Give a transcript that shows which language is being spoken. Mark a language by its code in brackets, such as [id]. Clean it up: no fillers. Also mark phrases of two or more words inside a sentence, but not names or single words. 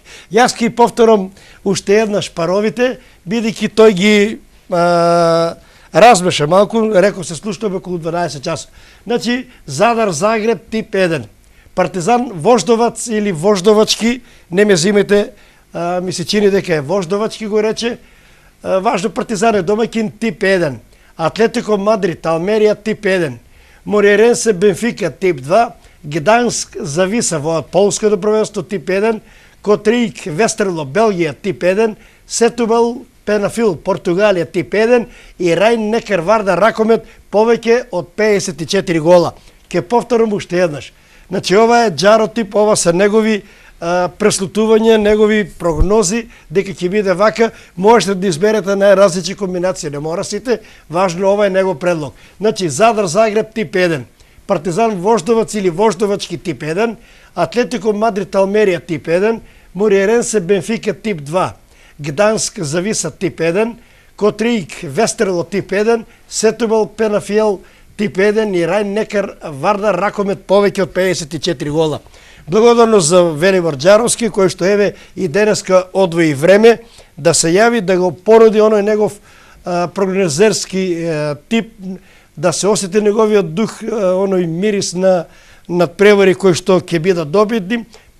[mk] Јас ќе повторам уште еднаш паровите, бидејќи тој ги разбеше малку, реков се слушнаме околу 12 часа. Значи, Задар, Загреб, тип 1. Партизан, Вождовац или Вождовачки, не ме зимете, ми се чини дека е Вождовачки го рече. Важно, Партизан е домаќин, тип 1. Атлетико Мадрид, Алмерија, тип 1. Моријеренсе, Бенфика, тип 2. Гданск, Зависа во полското првенство, тип 1. Котријк, Вестерло, Белгија, тип 1. Сетубал, Пенафил, Португалија, тип 1 и Рајн Некер Вардар Ракомет повеќе од 54 гола. Ке повторам уште еднаш. Значи, ова е Џаро тип, ова се негови преслутувања, негови прогнози, дека ќе биде вака, можете да изберете најразлични комбинации, не мора сите, важно ова е негов предлог. Значи, Задар, Загреб, тип 1, Партизан, Вождовац или Вождовачки, тип 1, Атлетико Мадрид, Алмерија, тип 1, Моријеренсе, Бенфика, тип 2, Гданск, Зависа, тип 1, Котријк, Вестерло, тип 1, Сетубал, Пенафиел, тип 1 и Рајн Некер Вардар Ракомет повеќе од 54 гола. Благодарно за Велибор Џаровски, кој што еве и денеска одвои време да се јави, да го породи оној негов прогнозерски тип, да се осети неговиот дух, оној мирис на надпревари кои што ќе бидат добитни.